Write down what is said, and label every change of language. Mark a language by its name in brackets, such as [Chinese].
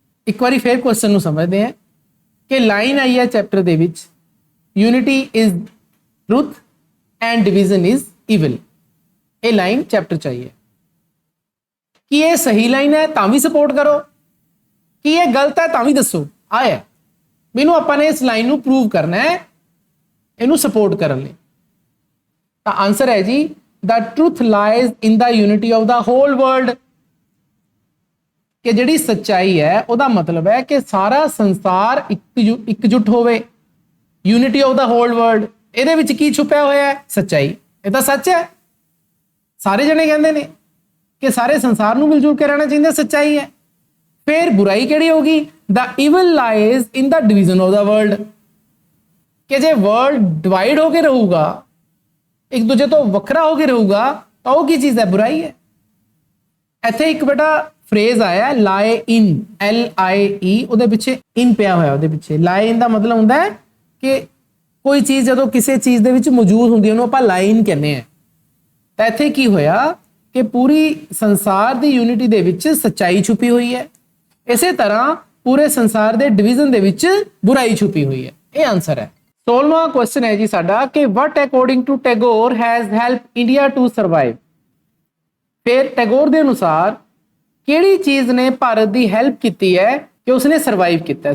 [Punjabi] ਇੱਕ ਵਾਰੀ ਫੇਰ ਕੁਐਸਚਨ ਨੂੰ ਸਮਝਦੇ ਹਾਂ ਕਿ ਲਾਈਨ ਆਈ ਹੈ ਚੈਪਟਰ ਦੇ ਵਿੱਚ, unity is truth and division is evil. ਇਹ ਲਾਈਨ ਚੈਪਟਰ 'ਚ ਆਈ ਹੈ। ਕੀ ਇਹ ਸਹੀ ਲਾਈਨ ਹੈ? ਤਾਂ ਵੀ ਸਪੋਰਟ ਕਰੋ। ਕੀ ਇਹ ਗਲਤ ਹੈ? ਤਾਂ ਵੀ ਦੱਸੋ। ਆਇਆ ਮੈਨੂੰ ਆਪਾਂ ਨੇ ਇਸ ਲਾਈਨ ਨੂੰ ਪ੍ਰੂਵ ਕਰਨਾ ਹੈ, ਇਹਨੂੰ ਸਪੋਰਟ ਕਰਨ ਲਈ। ਤਾਂ ਆਨਸਰ ਹੈ ਜੀ, [English] the truth lies in the unity of the whole world। [Punjabi] ਕਿ ਜਿਹੜੀ ਸੱਚਾਈ ਹੈ ਉਹਦਾ ਮਤਲਬ ਹੈ ਕਿ ਸਾਰਾ ਸੰਸਾਰ ਇਕਜੁੱਟ ਹੋਵੇ। Unity of ਦਾ hole world, ਇਹਦੇ ਵਿੱਚ ਕੀ ਛੁਪਿਆ ਹੋਇਆ ਹੈ? ਸੱਚਾਈ। ਇਹ ਤਾਂ ਸੱਚ ਹੈ। ਸਾਰੇ ਜਣੇ ਕਹਿੰਦੇ ਨੇ ਕਿ ਸਾਰੇ ਸੰਸਾਰ ਨੂੰ ਮਿਲ ਜੁਲ ਕੇ ਰਹਿਣਾ ਚਾਹੀਦਾ, ਸੱਚਾਈ ਹੈ। ਫਿਰ ਬੁਰਾਈ ਕਿਹੜੀ ਹੋਗੀ? [English] the evil lies in the division of the world। [Punjabi] ਕਿ ਜੇ ਵਰਲਡ ਡਿਵਾਈਡ ਹੋ ਕੇ ਰਹੂਗਾ, ਇੱਕ ਦੂਜੇ ਤੋਂ ਵੱਖਰਾ ਹੋ ਕੇ ਰਹੂਗਾ, ਤਾਂ ਉਹ ਕੀ ਚੀਜ਼ ਹੈ? ਬੁਰਾਈ ਹੈ। ਇੱਥੇ ਇੱਕ ਬੇਟਾ ਫਰੇਜ਼ ਆਇਆ ਲਾਏ ਇਨ, LIE, ਉਹਦੇ ਪਿੱਛੇ ਇਨ ਪਿਆ ਹੋਇਆ, ਉਹਦੇ ਪਿੱਛੇ ਲਾਏ ਇਨ ਦਾ ਮਤਲਬ ਹੁੰਦਾ ਹੈ ਕਿ ਕੋਈ ਚੀਜ਼ ਜਦੋਂ ਕਿਸੇ ਚੀਜ਼ ਦੇ ਵਿੱਚ ਮੌਜੂਦ ਹੁੰਦੀ ਹੈ ਉਹਨੂੰ ਆਪਾਂ ਲਾਈਨ ਕਹਿੰਦੇ ਆ। ਤਾਂ ਇੱਥੇ ਕੀ ਹੋਇਆ ਕਿ ਪੂਰੀ ਸੰਸਾਰ ਦੀ ਯੂਨਿਟੀ ਦੇ ਵਿੱਚ ਸੱਚਾਈ ਛੁਪੀ ਹੋਈ ਹੈ, ਇਸੇ ਤਰ੍ਹਾਂ ਪੂਰੇ ਸੰਸਾਰ ਦੇ ਡਿਵੀਜ਼ਨ ਦੇ ਵਿੱਚ ਬੁਰਾਈ ਛੁਪੀ ਹੋਈ ਹੈ। ਇਹ ਆਨਸਰ ਹੈ। 16ਵਾਂ ਕੁਐਸਚਨ ਹੈ ਜੀ ਸਾਡਾ ਕਿ [English] what according to Tagore has helped India to survive। [Punjabi] ਫਿਰ ਟੈਗੋਰ ਦੇ ਅਨੁਸਾਰ ਕਿਹੜੀ ਚੀਜ਼ ਨੇ ਭਾਰਤ ਦੀ ਹੈਲਪ ਕੀਤੀ ਹੈ ਕਿ ਉਸਨੇ ਸਰਵਾਈਵ ਕੀਤਾ ਹੈ।